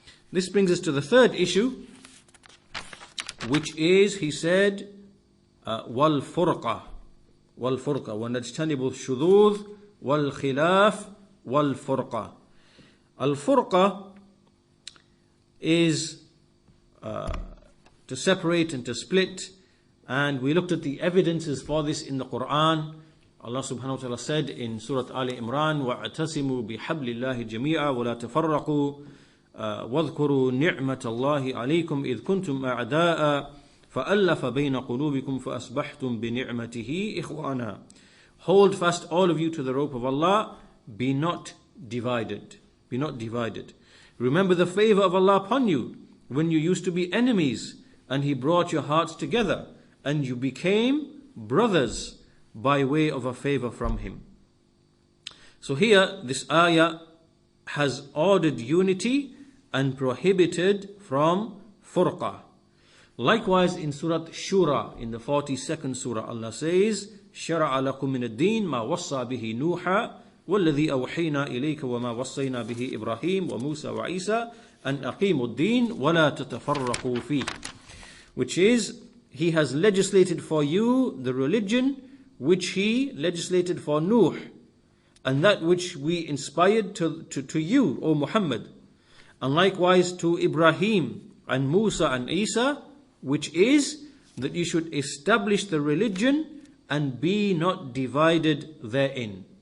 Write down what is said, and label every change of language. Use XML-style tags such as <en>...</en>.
<en>This brings us to the third issue, which is, he said, wal furqa wa najtanibu shudud wal khilaf wal furqa. Al furqa is to separate and to split, and we looked at the evidences for this in the Quran. Allah subhanahu wa ta'ala said in Surah Ali Imran,</en> <ar>وَاعْتَصِمُوا بِحَبْلِ اللَّهِ جَمِيعًا وَلَا تَفَرَّقُوا وَاذْكُرُوا نِعْمَةَ اللَّهِ عَلَيْكُمْ إِذْ كُنْتُمْ أَعْدَاءً فَأَلَّفَ بَيْنَ قُلُوبِكُمْ فَأَصْبَحْتُمْ بِنِعْمَتِهِ إِخْوَانًا.</ar> <en>Hold fast all of you to the rope of Allah, be not divided. Be not divided. Remember the favor of Allah upon you when you used to be enemies, and He brought your hearts together, and you became brothers by way of a favor from Him. So here, this ayah has ordered unity and prohibited from furqa. Likewise in Surah Shura, in the 42nd surah, Allah says,</en> <ar>شَرَعَ لَكُم مِّنَ الدِّينِ مَا وَصَّى بِهِ نُوحًا وَالَّذِي أَوْحَيْنَا إِلَيْكَ وَمَا وَصَّيْنَا بِهِ إِبْرَاهِيمَ وَمُوسَى وَعِيسَى أَنْ أَقِيمُوا الدِّينَ وَلَا تَتَفَرَّقُوا فِيهِ.</ar> <en>Which is, He has legislated for you the religion which He legislated for Nuh, and that which we inspired to you, O Muhammad, and likewise to Ibrahim and Musa and Isa, which is that you should establish the religion and be not divided therein.</en>